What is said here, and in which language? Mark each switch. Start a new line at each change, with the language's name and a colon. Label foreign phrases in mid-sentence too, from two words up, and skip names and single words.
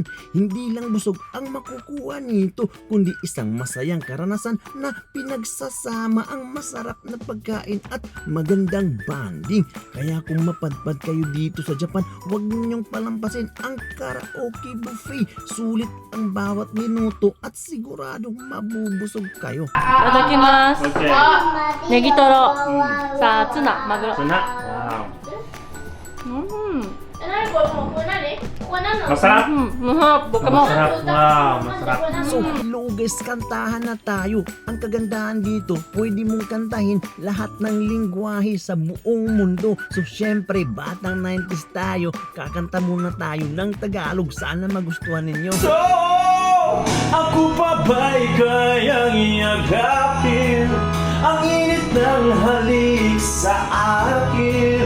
Filipino: Hindi lang busog ang makukuha nito, kundi isang masayang karanasan na pinagsasama ang masarap na pagkain at magandang bonding. Kaya kung mapadpad kayo dito sa Japan, huwag ninyong palampasin ang karaoke buffet. Sulit ang bawat minuto at siguradong mabubusog kayo.
Japanese: いただきます。
English: Okay.
Japanese: ネギトロ。さあ、ツナ、マグロ。
English: Tuna. Wow.
Japanese: うん。何これもうこれ何これ何なの
Filipino: Masarap.
Japanese: 僕も。
Filipino: Masarap. Wow, masarap.
English: So hello guys,
Filipino: kantahan na tayo. Ang kagandahan dito, pwede mong kantahin lahat ng lingwahe sa buong mundo. So syempre, batang 90s tayo, kakanta muna tayo ng Tagalog. Sana magustuhan ninyo. So, ako pa ba'y kayang iyagapin ang init ng halik sa akin?